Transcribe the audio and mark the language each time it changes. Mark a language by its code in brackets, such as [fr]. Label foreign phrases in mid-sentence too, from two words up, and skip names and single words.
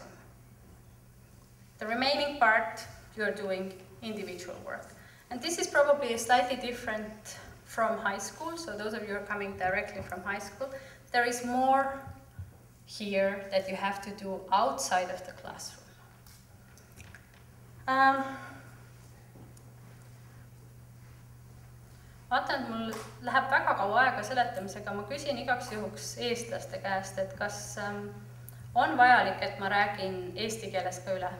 [en] The remaining part, you're doing individual work. And this is probably slightly different from high school, so those of you who are coming directly from high school, there is more here that you have to do outside of the classroom. [et] Vaatan, et mul läheb väga kaua aega seletamisega, ma küsin igaks juhuks eestlaste käest, et kas on vajalik, et ma räägin eesti keeles ka üle?